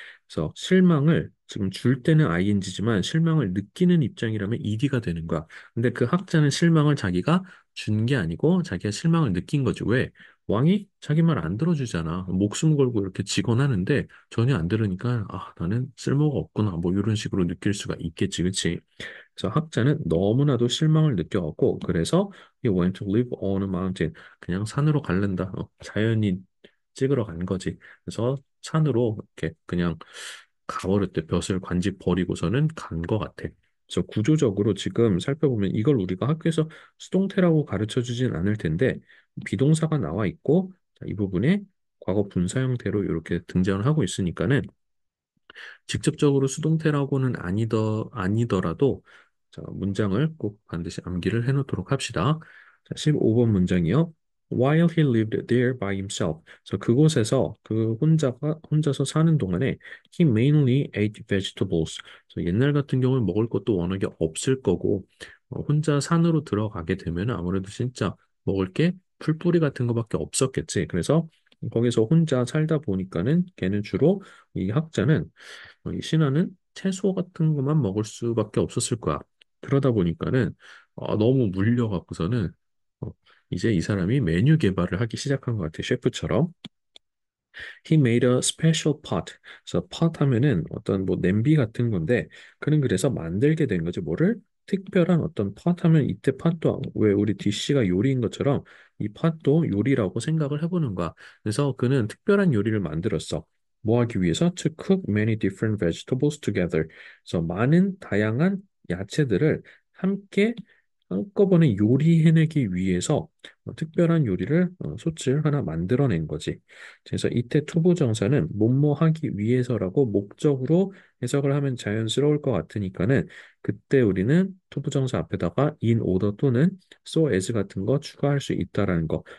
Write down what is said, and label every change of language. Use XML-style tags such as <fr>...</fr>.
<ko>그래서 실망을 지금 줄 때는 ing지만 실망을 느끼는 입장이라면 ed가 되는 거야. 근데 그 학자는 실망을 자기가 준 게 아니고 자기가 실망을 느낀 거지. 왜? 왕이 자기 말 안 들어주잖아. 목숨 걸고 이렇게 직언하는데 전혀 안 들으니까 아, 나는 쓸모가 없구나. 뭐 이런 식으로 느낄 수가 있겠지. 그치? 그래서 학자는 너무나도 실망을 느껴갖고 그래서</ko> <en>he went to live on a mountain.</en> <ko>그냥 산으로 갈랜다. 자연이 찍으러 간 거지. 그래서 산으로 이렇게 그냥 가버렸대. 벼슬 관직 버리고서는 간 거 같아. 그래서 구조적으로 지금 살펴보면 이걸 우리가 학교에서 수동태라고 가르쳐 주진 않을 텐데 비동사가 나와 있고 자, 이 부분에 과거 분사 형태로 이렇게 등장을 하고 있으니까는 직접적으로 수동태라고는 아니더라도 자, 문장을 꼭 반드시 암기를 해놓도록 합시다. 자, 15번 문장이요.</ko> <en>while he lived there by himself.</en> <ko>그래서 그곳에서 그 혼자서 사는 동안에</ko> <en>he mainly ate vegetables.</en> <ko>그래서 옛날 같은 경우는 먹을 것도 워낙에 없을 거고 혼자 산으로 들어가게 되면 아무래도 진짜 먹을 게 풀뿌리 같은 거밖에 없었겠지. 그래서 거기서 혼자 살다 보니까는 걔는 주로 이 학자는 이 신하는 채소 같은 것만 먹을 수밖에 없었을 거야. 그러다 보니까는 너무 물려갖고서는 어, 이제 이 사람이 메뉴 개발을 하기 시작한 것 같아, 셰프처럼.</ko> <en>He made a special pot.</en> <ko>그래서 pot 하면은 어떤 뭐 냄비 같은 건데, 그는 그래서 만들게 된 거지. 뭐를? 특별한 어떤 pot 하면 이때 팟도 왜 우리 디쉬가 요리인 것처럼 이 팟도 요리라고 생각을 해보는 거야. 그래서 그는 특별한 요리를 만들었어. 뭐 하기 위해서?</ko> <en>To cook many different vegetables together.</en> <ko>그래서 많은 다양한 야채들을 함께 한꺼번에 요리해내기 위해서 특별한 요리를 소치를 하나 만들어낸 거지. 그래서 이때 투부정사는 뭐뭐 하기 위해서라고 목적으로 해석을 하면 자연스러울 것 같으니까는 그때 우리는 투부정사 앞에다가 in order 또는 so as 같은 거 추가할 수 있다라는 거.</ko>